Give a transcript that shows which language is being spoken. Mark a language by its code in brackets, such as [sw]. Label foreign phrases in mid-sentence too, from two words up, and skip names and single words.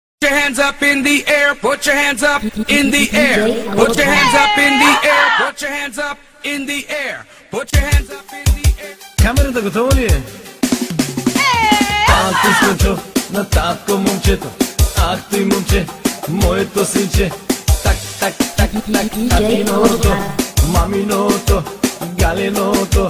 [en] your hands up in the air, put your hands up in the air, put your hands up in the air, put your hands up in the air, put your hands up in the air. [bg] Камерата готова ли е? Ах ти слънчо, на татко момчето, ах ти момче, моето синче. Так, так, так, так, татиното, маминото, галиното.